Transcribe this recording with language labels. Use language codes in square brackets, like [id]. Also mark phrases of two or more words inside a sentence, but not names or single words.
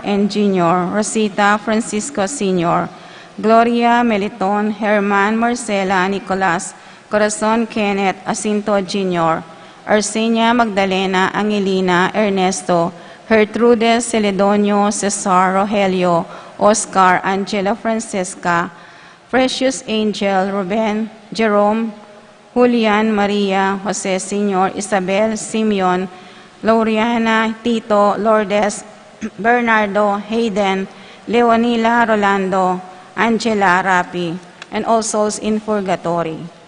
[en] and Jr., Rosita, Francisco Sr., Gloria, Meliton, Herman, Marcela, Nicolas, Corazon, Kenneth, Asinto Jr., Arsenia, Magdalena, Angelina, Ernesto, Gertrude, Celedonio, Cesar, Rogelio, Oscar, Angela Francesca, Precious Angel, Ruben, Jerome, Julian, Maria, Jose Sr., Isabel, Simeon, Lauriana, Tito, Lourdes, Bernardo, Hayden, Leonila, Rolando, Angela, Rapi, and all souls in purgatory.